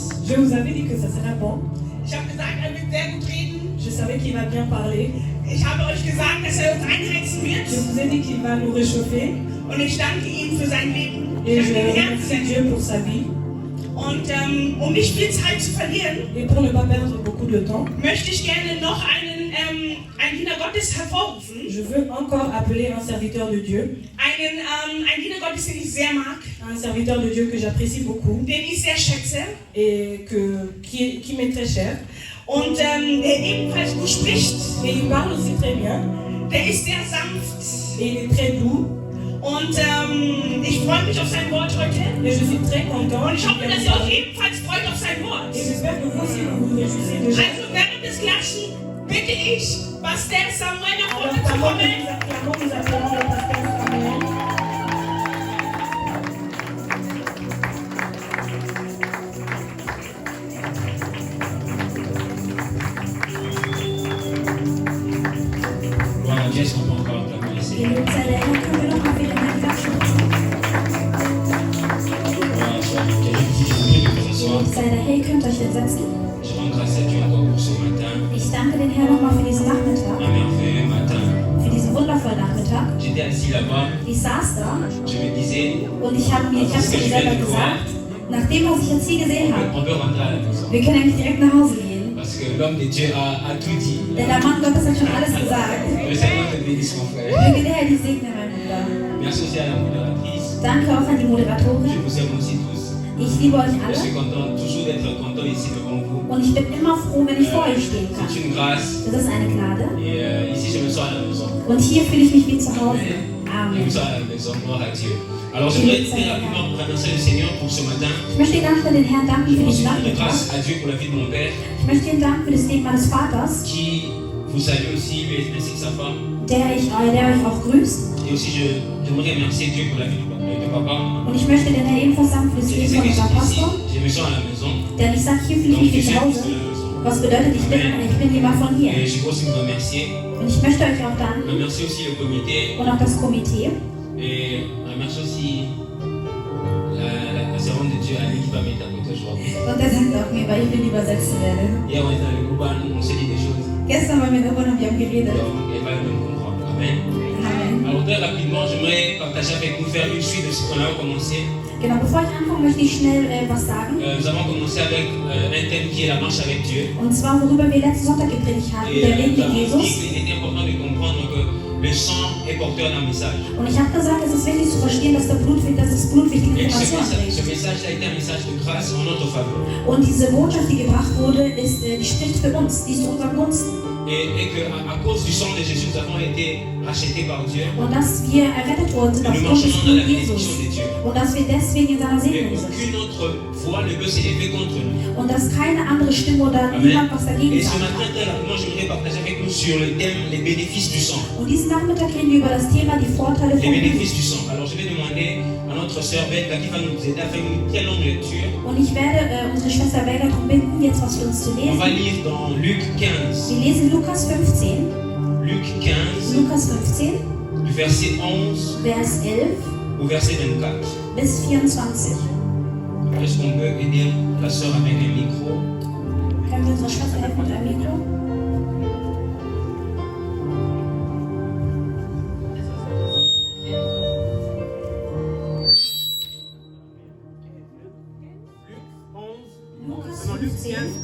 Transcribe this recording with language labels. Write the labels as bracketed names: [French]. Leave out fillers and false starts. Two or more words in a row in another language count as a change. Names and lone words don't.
[French] Je vous avais dit que ça serait bon. [German] Ich habe gesagt, er wird sehr gut reden. [French] Je savais qu'il va bien parler. [German] Ich habe euch gesagt, dass er uns einheizen [French] Je [German] wird. [French] vous ai dit qu'il va nous réchauffer. [German] Und ich danke ihm für sein Leben. [French] Et [German] Ich [French] je [German] danke ihm [French] remercie [German] herzlich. [French] Dieu pour sa vie. [German] Und um nicht viel Zeit zu verlieren, [French] Et pour ne pas perdre beaucoup de temps, [German] möchte ich gerne noch einen Diener Gottes hervorrufen. [French] je veux encore appeler un serviteur de Dieu. [German] Ein Diener Gottes, den ich sehr mag, [French] Un serviteur de Dieu que j'apprécie beaucoup [German] den ich sehr schätze. [French] et qui m'est très cher. [German] Und der ebenfalls gut spricht. [French] Et il parle aussi très bien. [German] Der ist sehr sanft. [French] Et il est très doux. [German] Und ich freue mich auf sein Wort heute. [French] Et je suis très content. [German] Und ich hoffe, dass ihr euch ebenfalls freut auf sein Wort. [French] Et j'espère que vous aussi vous vous réjouissez déjà. [German] Also während des Klatschen bitte ich, Pastor Samuel nach [French] Alors, [German] vorne zu [French] pendant que [German] kommen. [French] nous acclamons, nous appelons le pasteur Samuel. Gloire à Dieu, est-ce qu'on peut encore acclamer le Seigneur? [German] Gelobt sei der Herr, können wir noch mal wieder einen klatschen. [French] Gloire à toi. Quelqu'un qui dit, vous pouvez vous asseoir. [German] Gelobt sei der Herr, ihr könnt euch jetzt setzen. [French] Je rends grâce à Dieu encore pour ce matin, [German] Ich danke den Herrn nochmal für diesen Nachmittag, [French] un merveilleux matin. [German] für diesen wundervollen Nachmittag. [French] J'étais assis là-bas, [German] Ich saß da [French] je me disais, [German] und ich habe mir selber gesagt, nachdem, was ich jetzt hier gesehen habe, [French] on peut rentrer à la maison. [German] wir können eigentlich direkt nach Hause gehen. [French] Parce que l'homme de Dieu a tout dit. [German] Denn der Mann Gottes hat schon alles gesagt. [French] Le Seigneur te bénisse, mon frère. [German] Möge der Herr dich segnen, mein Bruder. [French] Merci aussi à la modératrice. [German] Danke auch an die [French] Je [German] Moderatorin. [French] vous aime aussi tous. [German] Ich liebe euch [French] Je suis [German] alle [French] content toujours d'être content ici devant vous. [German] und ich bin immer froh, wenn ich vor euch stehen kann. [French] C'est une grâce. [German] Das ist eine Gnade. [French] Et ici, je me sens à la maison. [German] Und hier fühle ich mich wie zu Hause. [French] Je Amen. me sens à la maison. Gloire à Dieu. Alors, j'aimerais très rapidement remercier le Seigneur pour ce matin. [German] Ich möchte ganz schnell den Herrn danken [French] Je [German] für [French] pense [German] diesen [French] une [German] Nachmittag. [French] grâce à Dieu pour la vie de mon père, [German] Ich möchte ihn danken für das Leben meines Vaters, [French] qui vous salue aussi, lui ainsi que sa femme. [German] der euch auch grüßt. [French] Et aussi, j'aimerais remercier Dieu pour la vie de papa. [German] Und ich möchte den Herrn ebenfalls danken für das [French] Je [German] Leben [French] sais [German] von [French] que [German] unserem [French] ici, [German] Pastor. [French] je me sens à la maison. [German] Denn ich sage, hier fühle ich [French] Donc, [German] mich [French] je [German] wie [French] suis [German] zu [French] plus [German] Hause. [French] de la maison. [German] Was bedeutet, ich bin jemand von hier. [French] Et je veux aussi vous remercier. [German] Und ich möchte euch auch danken [French] Remercier aussi le comité. [German] und auch das Komitee. [French] Et remercier aussi la servante de Dieu, Annie, qui va m'interpréter aujourd'hui. [German] Und er dankt auch mir, weil ich ihn übersetzen werde. [French] Hier, on était dans le groupe, on s'est dit des choses. [German] Gestern waren wir irgendwo und wir haben geredet. [French] Donc, elle va nous comprendre. Amen. Amen. Alors, très rapidement, j'aimerais partager avec vous, faire une suite de ce qu'on a commencé. [German] Genau, bevor ich anfange, möchte ich schnell was sagen. [French] Nous avons commencé avec un thème qui est la marche avec Dieu. [German] Und zwar, worüber wir letzten Sonntag gepredigt haben, [French] Et [German] der Weg [French] nous [German] mit [French] avons dit [German] Jesus. [French] qu'il était important de comprendre que le sang est porteur d'un message. [German] Und ich habe gesagt, es ist wichtig zu verstehen, dass das Blut wichtige [French] Et ce [German] Informationen [French] message, [German] trägt. [French] ce message a été un message de grâce en notre faveur. [German] Und diese Botschaft, die gebracht wurde, die spricht für uns, die ist zu unserem Gunsten. [French] Et qu'à cause du sang de Jésus, nous avons été rachetés par Dieu. [German] Und dass wir errettet worden sind [French] Et nous [German] aufgrund des [French] marchons dans la [German] Blut [French] bénédiction [German] Jesus. [French] de Dieu. [German] Und dass wir deswegen in seiner [French] Et [German] Segnung sind. [French] aucune autre voix ne peut s'élever contre nous. [German] Und dass keine andere Stimme oder Amen. niemand was dagegen [French] Et ce [German] sagen [French] matin, [German] kann. [French] très rapidement, j'aimerais partager avec nous sur le thème les bénéfices du sang. [German] Und diesen Nachmittag reden wir über das Thema die Vorteile [French] Les [German] von Blut. [French] bénéfices du sang. Alors, je vais demander à notre sœur Beth, qui va nous aider à faire une très longue lecture. [German] Und ich werde unsere Schwester Belga darum bitten, jetzt was für uns zu [French] On va [German] lesen. [French] lire dans Luc 15. [German] Wir lesen Lukas 15. [French] Luc 15, [German] Lukas 15, [French] du verset 11 [German] Vers 11 [French] au verset 24. [German] bis 24. [French] Est-ce qu'on peut aider la sœur avec un micro? [German] Können wir unserer Schwester helfen mit einem Mikro? Lukas 15,